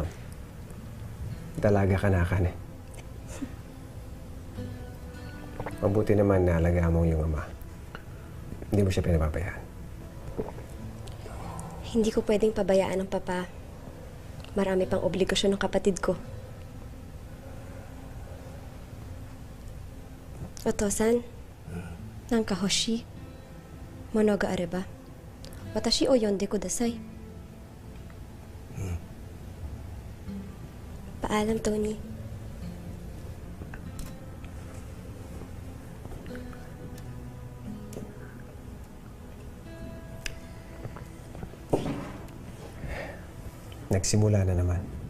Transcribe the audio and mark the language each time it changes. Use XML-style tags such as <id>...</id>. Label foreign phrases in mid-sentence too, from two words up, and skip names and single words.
<tl>Dalaga ka na, Akane. Mabuti naman na alagaan mo yung ama. Hindi mo siya pinapabayaan. Hindi ko pwedeng pabayaan ng papa. Marami pang obligasyon ng kapatid ko.</tl> <ja>お父さん、何か欲しい、物があれば、私を呼んでください.</ja> <tl>Paalam, Tony. Nagsimula na naman.</tl>